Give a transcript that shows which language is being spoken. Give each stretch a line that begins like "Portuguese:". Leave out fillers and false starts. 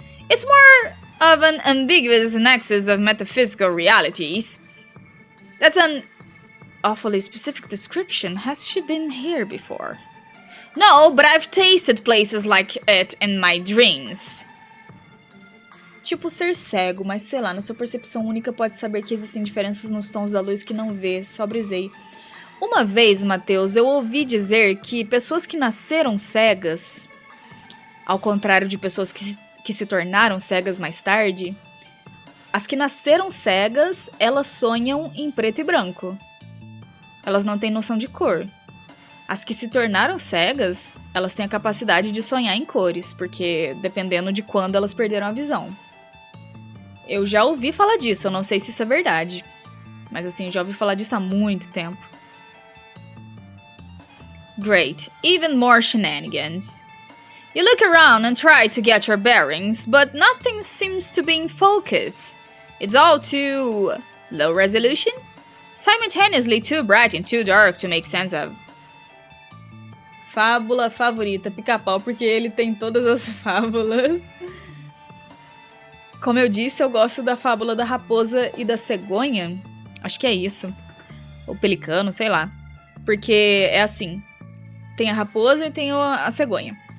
English: It's more of an ambiguous nexus of metaphysical realities. That's an awfully specific description. Has she been here before? No, but I've tasted places like it in my dreams.
Portuguese: Tipo ser cego, mas sei lá, na sua percepção única pode saber que existem diferenças nos tons da luz que não vê, só brisei. Uma vez, Matheus, eu ouvi dizer que pessoas que nasceram cegas, ao contrário de pessoas que se tornaram cegas mais tarde, as que nasceram cegas, elas sonham em preto e branco. Elas não têm noção de cor. As que se tornaram cegas, elas têm a capacidade de sonhar em cores, porque dependendo de quando elas perderam a visão. Eu já ouvi falar disso, eu não sei se isso é verdade. Mas assim, já ouvi falar disso há muito tempo.
English: Great, even more shenanigans. You look around and try to get your bearings, but nothing seems to be in focus. It's all too low resolution, simultaneously too bright and too dark to make sense of.
Portuguese: Fábula favorita, Pica-Pau, porque ele tem todas as fábulas. Como eu disse, eu gosto da fábula da raposa e da cegonha. Acho que é isso. Ou pelicano, sei lá. Porque é assim. Tem a raposa e tem a cegonha.